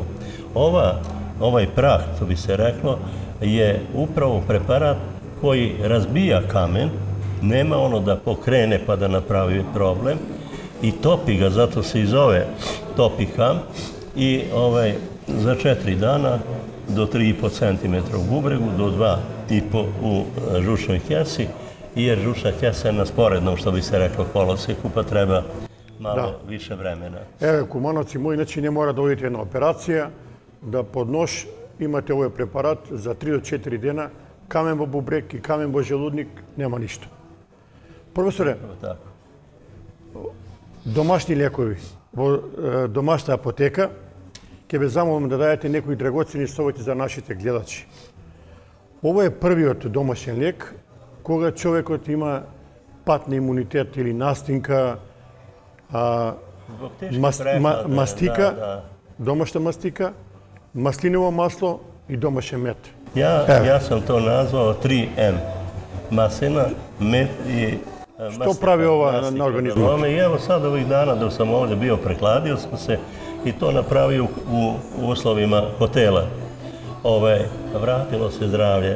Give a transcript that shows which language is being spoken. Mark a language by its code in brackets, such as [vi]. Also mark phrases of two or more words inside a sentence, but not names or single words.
[sr] Ovaj prah, to bi se reklo, je upravo preparat koji razbija kamen, nema ono da pokrene pa da napravi problem i topi ga, zato se i zove Topikam i za 4 dana do 3,5 cm u bubregu, do 2,5 u žučnoj kesi, jer žučna kesa je na sporednom, što bi se reklo, koloseku, pa treba malo više vremena. Evo, [mk] Kumановци мои, значи не мора да одите на операција, да под нож имате овој препарат за 3 до 4 дена, камен во бубрек и камен во желудник, нема ништо. Професоре, домашни лекови во домашна апотека, ќе ве замолам да дадете некои драгоцени совети за нашите гледачи. Ово е првиот домашен лек кога човекот има пат на имунитет или настинка, мастика, домашна мастика, маслиново масло и домашен мед. [sr] Ja sam to nazvao 3M. Maslina, med i... Što pravi ova na organizmu? I evo sad ovih dana dok sam ovdje bio, prekladio sam se i to napravio u uslovima hotela. Vratilo se zdravlje.